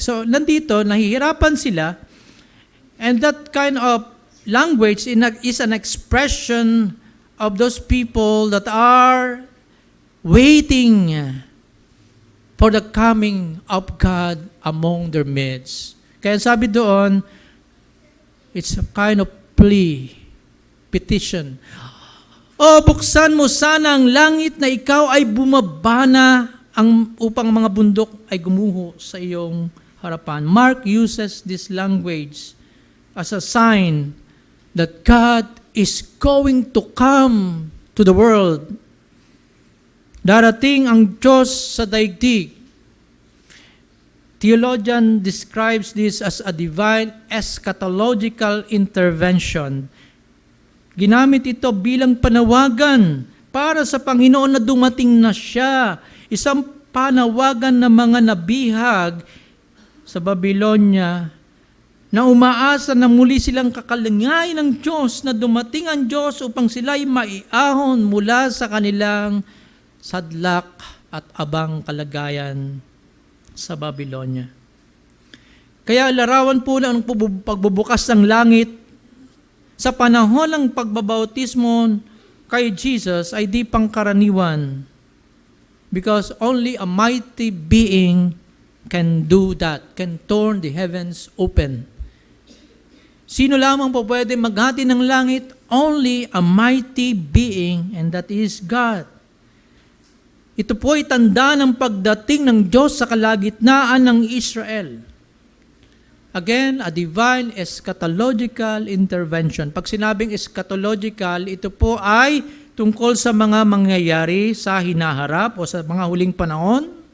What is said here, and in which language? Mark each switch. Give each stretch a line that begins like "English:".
English: So,
Filipino: nandito, nahihirapan sila,
English: and that kind of language is an expression of those people that are waiting for the coming of God among their midst.
Filipino: Kaya sabi doon,
English: it's a kind of plea, petition.
Filipino: Buksan mo sana ang langit na ikaw ay bumabana upang mga bundok ay gumuho sa iyong harapan.
English: Mark uses this language as a sign that God is going to come to the world.
Filipino: Darating ang Diyos sa daigdig.
English: theologian describes this as a divine eschatological intervention.
Filipino: Ginamit ito bilang panawagan para sa Panginoon na dumating na siya. Isang panawagan ng mga nabihag sa Babylonia na umaasa na muli silang kakalingay ng Diyos, na dumating ang Diyos upang sila'y maiahon mula sa kanilang sadlak at abang kalagayan sa Babylonia. Kaya larawan po ng pagbubukas ng langit sa panahon ng pagbabautismo kay Jesus ay di pangkaraniwan,
English: because only a mighty being can do that, can turn the heavens open.
Filipino: Sino lamang po pwede maghati ng langit?
English: Only a mighty being, and that is God.
Filipino: Ito po ay tanda ng pagdating ng Diyos sa kalagitnaan ng Israel.
English: Again, a divine eschatological intervention.
Filipino: Pag sinabing eschatological, ito po ay tungkol sa mga mangyayari sa hinaharap o sa mga huling panahon.